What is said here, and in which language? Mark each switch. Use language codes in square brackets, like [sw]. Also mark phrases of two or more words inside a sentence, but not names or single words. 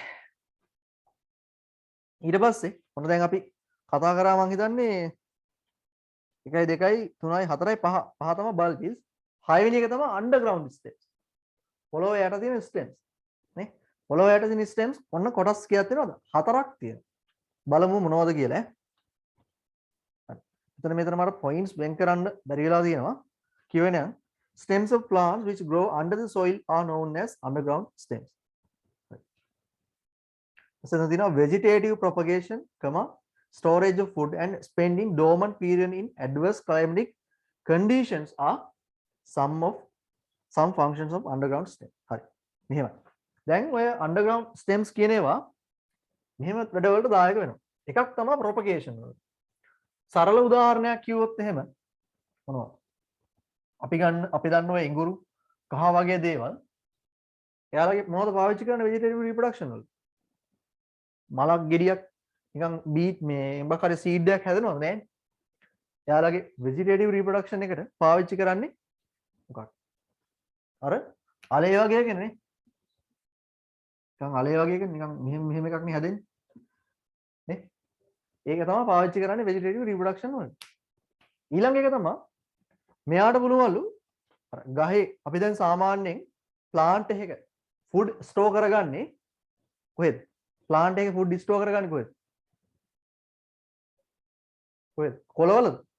[si] ඊට පස්සේ මොන දැන් අපි කතා කරා මං හිතන්නේ 1 2 3 4 5 තමයි බල්බිල්ස් 6 වෙනි එක තමයි [en] underground stems [si] පොළොව යට තියෙන ස්ටෙම්ස් නේ පොළොව යට තියෙන ස්ටෙම්ස් ඔන්න කොටස් කීයක් තියෙනවද 4ක් තියෙනවා බලමු මොනවද කියලා හරි මෙතන මට පොයින්ට්ස් වෙන් කරන්න බැරි වෙලා තියෙනවා කියවෙන [en] stems of plants which grow under the soil are known as underground stems vegetative propagation, storage of food and spending dormant period in adverse climatic conditions are some functions of underground stems. [si] හරි. මෙහෙමයි. දැන් ඔය [en] underground stems [si] කියන ඒවා මෙහෙම වැඩ වලට දායක වෙනවා. එකක් තමයි propagation වල. සරල උදාහරණයක් කිව්වොත් එහෙම මොනවද? අපි දන්න ඔය ඉඟුරු කහ වගේ දේවල් එයාලගේ මොනවද පාවිච්චි කරන [en] vegetative reproduction [si] වල? මලක් ගෙඩියක් නිකන් බීට් මේ මොකක් හරි සීඩ් එකක් හැදෙනවද නෑනේ. එයාලගේ [en] vegetative reproduction [si] එකට පාවිච්චි කරන්නේ මොකක්ද? අර අලේ වගේ එකනේ. නිකන් අලේ වගේ එක නිකන් මෙහෙම එකක් නේ හැදෙන්නේ. නේ? ඒක තමයි පාවිච්චි කරන්නේ [en] vegetative reproduction [si] වලට. ඊළඟ එක තමයි මෙයාට පුළුවන්ලු අර ගහේ අපි දැන් සාමාන්‍යයෙන් plant එකක [en] food store [si] කරගන්නේ කොහෙද? plant එකේ [en] food store [si] කරගන්නේ කොහෙද? කොහෙද? කොළවලද?